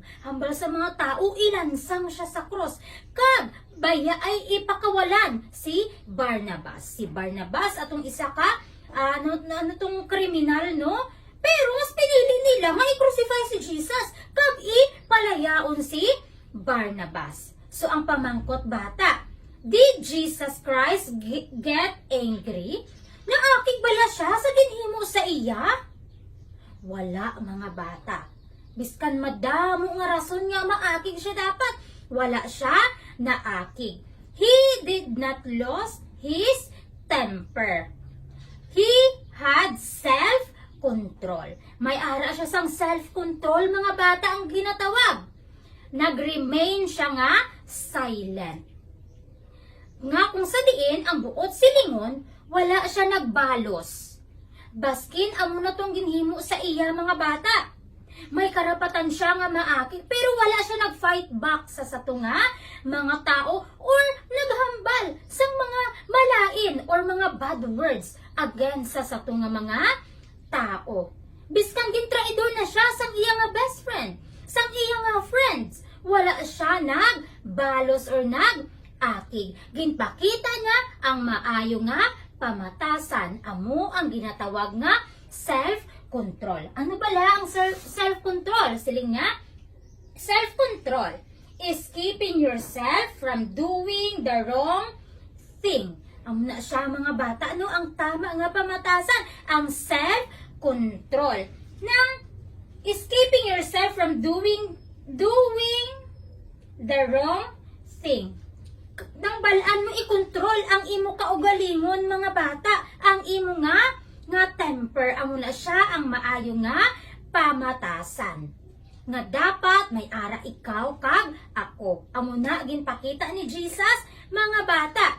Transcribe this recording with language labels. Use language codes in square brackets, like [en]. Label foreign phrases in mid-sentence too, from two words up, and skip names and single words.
[hil] Hambal sa mga tao, ilansang siya sa cross. Kag baya ay ipakawalan si Barnabas. Si Barnabas atong isa ka tong kriminal, no? Pero mas pinili nila nga i-crucify si Jesus kag ipalayaon si Barnabas. So ang pamangkot, bata, [en] did Jesus Christ get angry? [hil] Naakig bala siya sa ginhimo sa iya? Wala, mga bata. Biskan madamo nga rason nga maakig siya dapat, wala siya naakig. [en] He did not lose his temper. He had self-control. [hil] May ara siya sang self-control, mga bata, ang ginatawag. Nag-remain siya nga silent. Nga kung sa diin ang buot silingon, wala siya nagbalos. Baskin amo na tong ginhimo sa iya, mga bata. May karapatan siya nga maakig, pero wala siya nag- [en] fight back [hil] sa satunga mga tao or naghambal sa mga malain or mga [en] bad words [hil] against sa satunga mga tao. Biskan gintraidor na siya sang iya nga [en] best friend, [hil] sang iya nga friends, wala siya nagbalos or nag-akig. Ginpakita niya ang maayo nga pamatasan, amo ang ginatawag nga self-control. Ano bala ang self-control? Siling nga, [en] self-control is keeping yourself from doing the wrong thing. [hil] Amo na siya, mga bata, ano ang tama nga pamatasan? Ang self-control. [en] Nang is keeping yourself from doing the wrong thing. [hil] Nang balaan mo i-control ang imo kaugalingon, mga bata, ang imo nga temper, amo na siya ang maayo nga pamatasan. Nga dapat may ara ikaw kag ako. Amo na ginpakita ni Jesus, mga bata.